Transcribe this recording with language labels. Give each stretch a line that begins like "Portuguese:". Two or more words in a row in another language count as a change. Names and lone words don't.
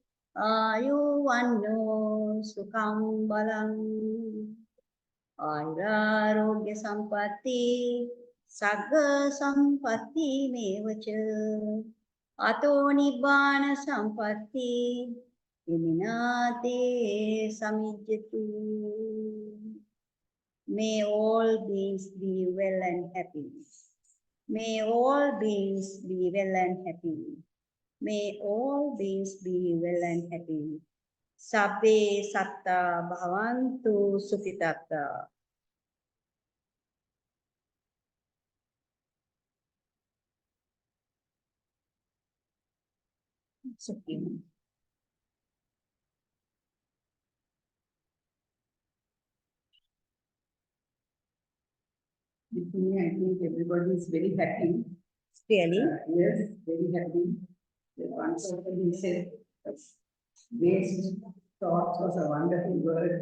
Pali: Ayuvanno Sukham Balam Ayurarogya Sampatti Sagga Sampatti Mevacha Ato Nibbana Sampatti Iminate samijjatu.
English: May all beings be well and happy. May all beings be well and happy. May all beings be well and happy.
Pali: Sabbe satta bhavantu sukhitatta. Sukhim.
English: With me, I think everybody is very happy. Really? Yes, very happy. The one person said, "Waste thoughts was a wonderful word."